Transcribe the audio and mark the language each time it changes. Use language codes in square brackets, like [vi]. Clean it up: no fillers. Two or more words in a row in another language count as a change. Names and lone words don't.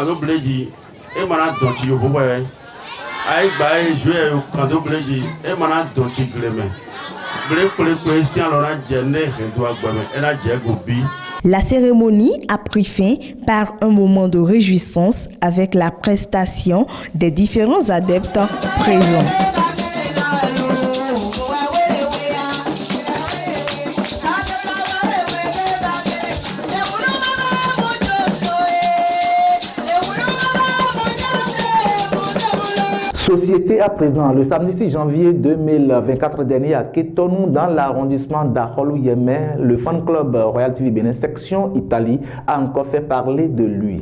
[fon] do bleji e mana donti yo bo ay gba e jouer kan do bleji e mana donti gleme ble ko si alora jenne e do agbame e na je go bi. [fr] La cérémonie a pris fin par un moment de réjouissance avec la prestation des différents adeptes présents. Société à présent, le samedi 6 janvier 2024 dernier à Kétonou, dans l'arrondissement d'Arolou-Yémé, le fan club Royal TV Bénin section Italie a encore fait parler de lui.